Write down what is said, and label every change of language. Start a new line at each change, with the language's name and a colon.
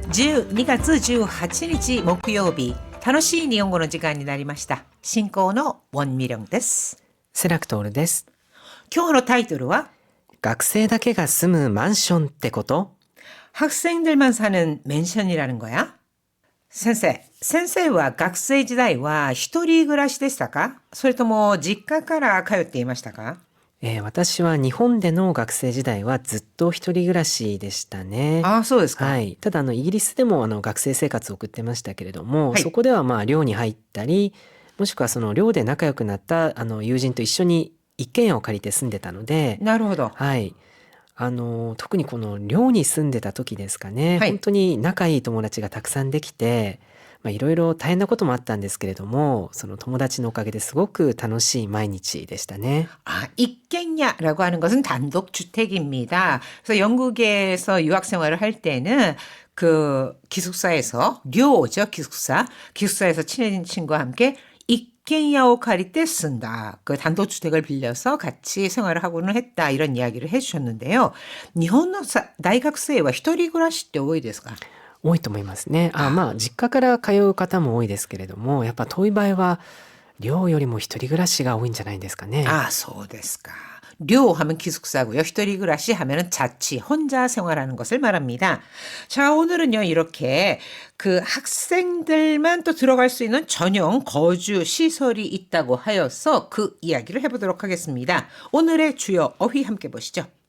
Japanese: 12月18日木曜日、楽しい日本語の時間になりました。進行のウォンミリョンです。セラクトールです。今日のタイトルは学生だけが住むマンションってこと？ 학생들만 사는 맨션이라는 거야? 先生は学生時代は一人暮らしでしたか？それとも実家から通っていましたか？私は日本での学生時代はずっと一人暮らしでしたね。ああ、そうですか。はい。ただイギリスでも学生生活を送ってましたけれども、はいそこでは寮に入ったり、もしくはその寮で仲良くなった友人と一緒に一軒家を借りて住んでたので、なるほど。はい。特にこの寮に住んでた時ですかね、はい本当に仲いい友達がたくさんできて、いろいろ大変なこともあったんですけれども、その友達のおかげですごく楽しい毎日でしたね。
Korean: 아, 입갱야라고 하는 것은 단독 주택입니다. 그래서 영국에서 유학 생활을 할 때는 그 기숙사에서 료죠, 기숙사. 기숙사에서 친해진 친구와 함께 입갱야오 카리떼 쓴다. 그 단독 주택을 빌려서 같이 생활을 하고는 했다. 이런 이야기를 해 주셨는데요. 일본의 대학생은
Japanese: 一人暮らしって多いですか？多いと思いますね。実家から通う方も多いですけれども、やっぱ遠い場合は寮よりも一人暮らしが多いんじゃないですかね。
Korean: 아,
Japanese: そうですか.
Korean: 료 하면 기숙사고요. 一人暮らし 하면은 자취, 혼자 생활하는 것을 말합니다. 자, 오늘은요, 이렇게 그 학생들만 또 들어갈 수 있는 전용 거주 시설이 있다고 하여서 그 이야기를 해보도록 하겠습니다. 오늘의 주요 어휘 함께 보시죠.